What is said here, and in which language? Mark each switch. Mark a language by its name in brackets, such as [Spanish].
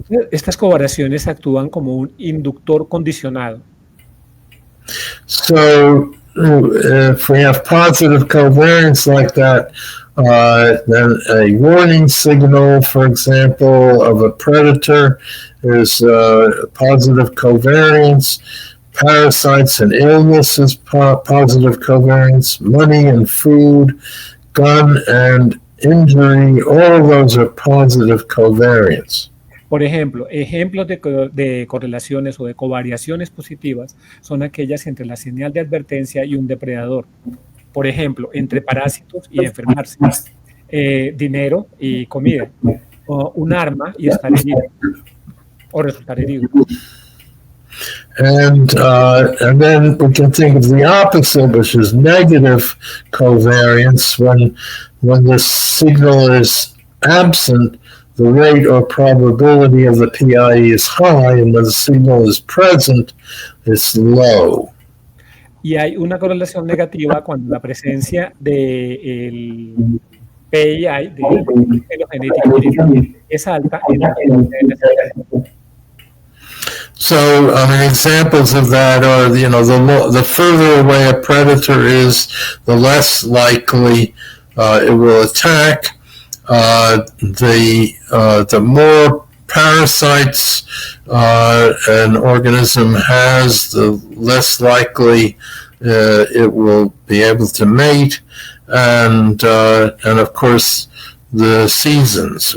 [Spanish] Estas covariaciones actúan como un inductor condicionado. [English] So if we have positive covariance like that, then a warning signal, for example, of a predator is positive covariance. Parasites and illness is positive covariance. Money and food, gun and injury, all of those are positive covariance. [Spanish] Por ejemplo, ejemplos de correlaciones o de covariaciones positivas son aquellas entre la señal de advertencia y un depredador. Por ejemplo, entre parásitos y enfermarse, dinero y comida, o un arma y estar herido, o resultar herido. [English] And then we can think of the opposite, which is negative covariance. When the signal is absent, the rate or probability of the PIE is high, and when the signal is present, it's low. [Spanish] Y hay una correlación negativa cuando la presencia del PII, de filogenética, es alta en la presencia de la señal. [English] So, examples of that are, the further away a predator is, the less likely it will attack. The more parasites an organism has, the less likely it will be able to mate, and of course the seasons.